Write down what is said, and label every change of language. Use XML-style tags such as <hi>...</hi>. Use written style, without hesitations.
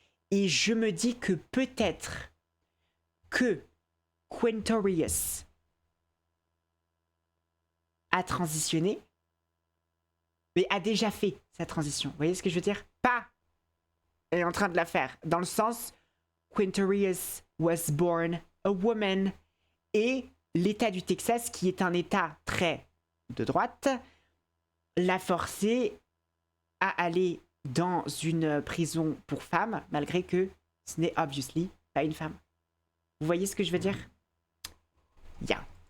<fr>Et je me dis que peut-être que Quintorius a transitionné, mais a déjà fait sa transition. Vous voyez ce que je veux dire? Pas est en train de la faire. Dans le sens,</fr> <en>Quintorius was born a woman.</en> <fr>Et l'État du Texas, qui est un État très de droite, l'a forcé à aller dans une prison pour femmes, malgré que ce n'est obviously pas une femme. Vous voyez ce que je veux dire? Yeah.</fr>